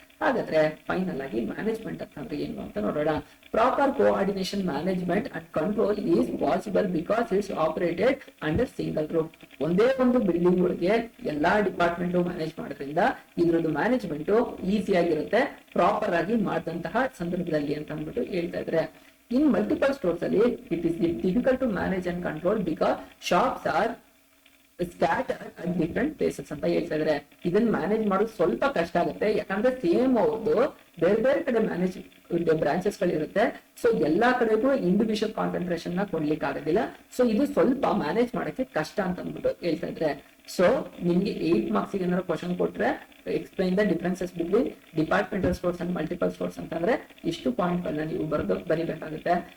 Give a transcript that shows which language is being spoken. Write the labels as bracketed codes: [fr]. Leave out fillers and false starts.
[kn] ಹಾಗಾದ್ರೆ ಫೈನಲ್ ಆಗಿ ಮ್ಯಾನೇಜ್ಮೆಂಟ್ ಅಂತಂದ್ರೆ ಏನು ಅಂತ ನೋಡೋಣ. [en] Proper coordination, management and control is possible because it's operated under single roof. [kn] ಒಂದೇ ಒಂದು ಬಿಲ್ಡಿಂಗ್ ಒಳಗೆ ಎಲ್ಲಾ ಡಿಪಾರ್ಟ್ಮೆಂಟ್ ಮ್ಯಾನೇಜ್ ಮಾಡೋದ್ರಿಂದ ಇದ್ರದ್ದು ಮ್ಯಾನೇಜ್ಮೆಂಟ್ ಈಸಿ ಆಗಿರುತ್ತೆ, ಪ್ರಾಪರ್ ಆಗಿ ಮಾಡಿದಂತಹ ಸಂದರ್ಭದಲ್ಲಿ ಅಂತ ಅಂದ್ಬಿಟ್ಟು ಹೇಳ್ತಾ ಇದ್ರೆ. [en] In multiple stores ಅಲ್ಲಿ it is difficult to manage and control because shops are scattered at different places [kn] ಅಂತ ಹೇಳ್ತಾ ಇದ್ರೆ. ಇದನ್ನ ಮ್ಯಾನೇಜ್ ಮಾಡೋದು ಸ್ವಲ್ಪ ಕಷ್ಟ ಆಗುತ್ತೆ, ಯಾಕಂದ್ರೆ ಸೇಮ್ ಅವ್ರದ್ದು ಬೇರೆ ಬೇರೆ ಕಡೆ ಮ್ಯಾನೇಜ್ ಬ್ರಾಂಚಸ್ ಗಳಿರುತ್ತೆ. ಸೊ ಎಲ್ಲಾ ಕಡೆಗೂ ಇಂಡಿವಿಜುವಲ್ ಕಾನ್ಸಂಟ್ರೇಷನ್ ನ ಕೊಡ್ಲಿಕ್ಕೆ ಆಗೋದಿಲ್ಲ. ಸೊ ಇದು ಸ್ವಲ್ಪ ಮ್ಯಾನೇಜ್ ಮಾಡಕ್ಕೆ ಕಷ್ಟ ಅಂತ ಅಂದ್ಬಿಟ್ಟು ಹೇಳ್ತಾ ಇದ್ರೆ. ಸೊ ನಿಮ್ಗೆ 8 ಮಾರ್ಕ್ಸ್ ಏನಾದ್ರು ಕ್ವಶನ್ ಕೊಟ್ರೆ [en] explain the differences between departmental stores and multiple stores [kn] ಅಂತಂದ್ರೆ ಇಷ್ಟು ಪಾಯಿಂಟ್ ಗಳನ್ನ ನೀವು ಬರಿಬೇಕಾಗುತ್ತೆ.